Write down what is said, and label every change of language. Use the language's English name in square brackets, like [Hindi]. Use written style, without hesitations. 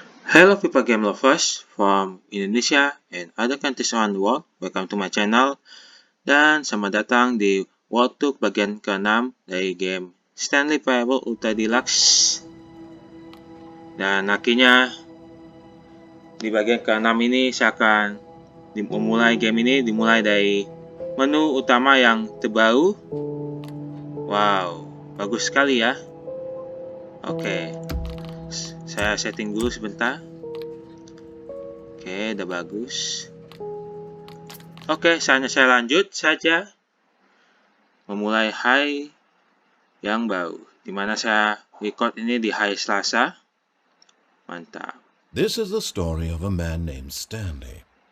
[English] Hello people game lovers from Indonesia and other countries around the world. Welcome to my channel. [Indonesian] Dan selamat datang di Untuk bagian ke-6 dari game Stanley Parable Ultra Deluxe. Dan akhirnya di bagian ke-6 ini saya akan memulai game ini dimulai dari menu utama yang terbaru. Wow, bagus sekali ya. Oke. Saya setting dulu sebentar. Oke, udah bagus. Oke, saatnya saya lanjut saja memulai hari yang baru, dimana saya record ini di hari Selasa. Mantap. [English] This is the story of a man named Stanley.